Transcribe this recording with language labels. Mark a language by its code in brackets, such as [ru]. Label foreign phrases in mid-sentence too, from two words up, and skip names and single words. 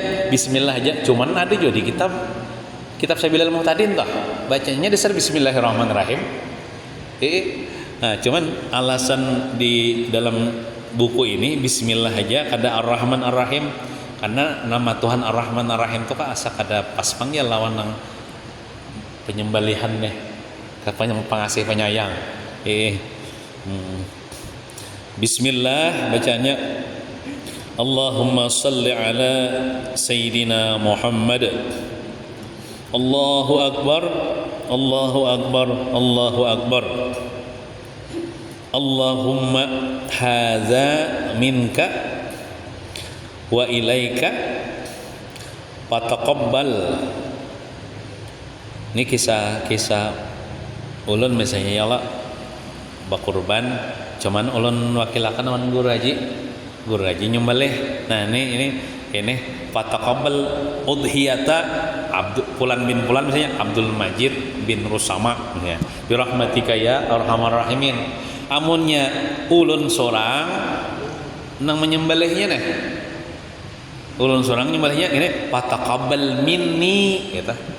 [bjn] bismillah aja cuman ada juga di kitab Sabilal Muhtadin toh bacanya dasar bismillahirrahmanirrahim nah cuman alasan di dalam buku ini bismillah aja kada [ar] الرحمن الرحيم [bjn] karena nama Tuhan Ar-Rahman Ar-Rahim itu kan asa kada pas panggil lawan nang penyembelihan deh katanya pengasih penyayang [ar] bismillah bacanya اللهم صل على سيدنا محمد الله أكبر الله أكبر الله أكبر اللهم هذا منك وإليك فتقبل [bjn] ini kisah ulun misalnya [ar] يا الله [bjn] bakurban cuman ulun wakilakan dengan guru haji nyembelih nah ini [ar] فتقبل أضحية فلان بن فلان [bjn] misalnya Abdul Majid bin Rusama [ar] يا برحمتك يا أرحم الراحمين [bjn] amunnya ulun sorang nang menyembelihnya nih ulun sorang nyembelihnya ini [ar] فتقبل مني [bjn] gitu.